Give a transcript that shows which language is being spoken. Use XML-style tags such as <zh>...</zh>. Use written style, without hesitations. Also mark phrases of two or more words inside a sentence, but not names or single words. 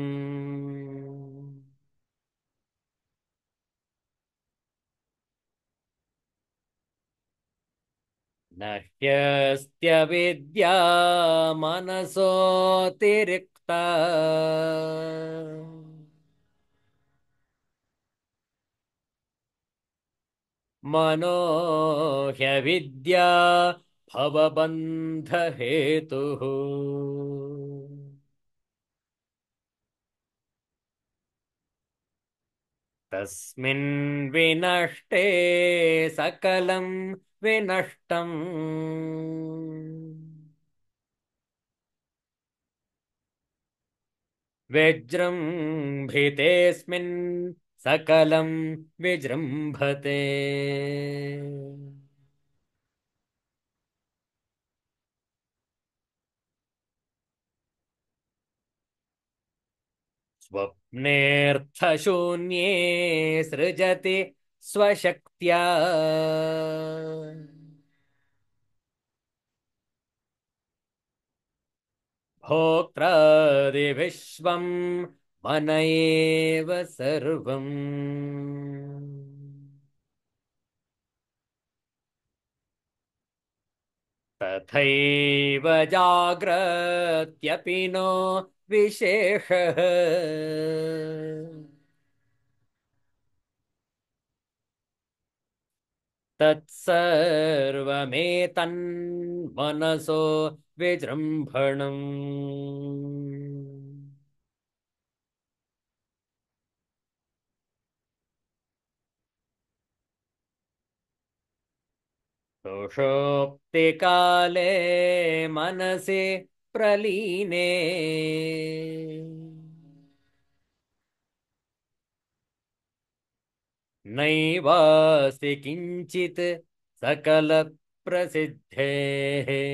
<sa>ನ ಹ್ಯಸ್ತ್ಯ ವಿದ್ಯಾ ಮನಸೋತಿರಿಕ್ತ ಮನೋ ಹ್ಯವಿದ್ಯಾ ಭವಬಂಧ ಹೇತುಃ. ತಸ್ಮಿನ್ ವಿನಷ್ಟೇ ಸಕಲಂ ವಿನಷ್ಟಂ. ವಿಜೃಂಭಿತೇಸ್ಮಿನ್ ಸಕಲಂ ವಿಜೃಂಭತೆ. ಸ್ವಪ್ನೇರ್ಥಶೂನ್ಯೇ ಸೃಜತಿ ಸ್ವಶಕ್ತ್ಯಾ ಭೋಕ್ತಾದಿ ವಿಶ್ವಂ ಮನ ಏವ ಸರ್ವಂ. ತಥೈವ ಜಾಗ್ರತ್ಯಪಿ ನೋ ವಿಶೇಷಃ. ತತ್ಸರ್ವಮೇತನ್ಮನಸೋ ವಿಜೃಂಭಣಂ. ಸುಷುಪ್ತಿ ಕಾಲೇ ಮನಸಿ ಪ್ರಲೀನೆ ನೈವಾಸ್ತಿ ಕಿಂಚಿತ್ ಸಕಲ ಪ್ರಸಿದ್ಧೇಃ.</sa>